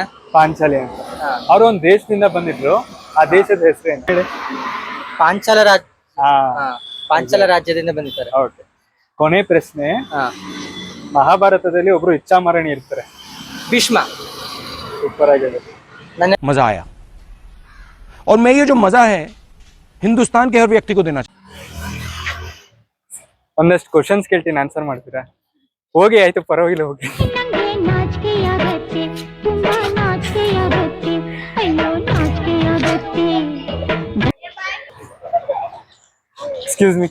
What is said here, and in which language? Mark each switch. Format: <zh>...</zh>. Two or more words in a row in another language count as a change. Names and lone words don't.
<kn>ಪಾಂಚಾಲಿ ಅಂತ. ಅವ್ರ ಒಂದು ದೇಶದಿಂದ ಬಂದಿದ್ರು, ಆ ದೇಶದ ಹೆಸರು ಏನು ಹೇಳಿ? ಪಾಂಚಾಲ ರಾಜ್ಯದಿಂದ ಬಂದಿದ್ದಾರೆ. ಓಕೆ. ಕೊನೆ ಪ್ರಶ್ನೆ. ಹಾ. ಮಹಾಭಾರತದಲ್ಲಿ ಒಬ್ರು ಇಚ್ಛಾಮರಣಿ ಇರ್ತಾರೆ. ಭೀಷ್ಮ. ಸೂಪರ್ ಆಗಿದೆ.</kn> <hi>मजा आया और मैं ये जो मजा है हिंदुस्तान के हर व्यक्ति को देना चाहिए.</hi> <kn>ಒಂದಷ್ಟು ಕ್ವಶನ್ಸ್ ಕೇಳ್ತೀನಿ, ಆನ್ಸರ್ ಮಾಡ್ತೀರಾ? ಹೋಗಿ, ಆಯ್ತು ಪರವಾಗಿಲ್ಲ, ಹೋಗಿ.</kn> <en>excuse me.</en>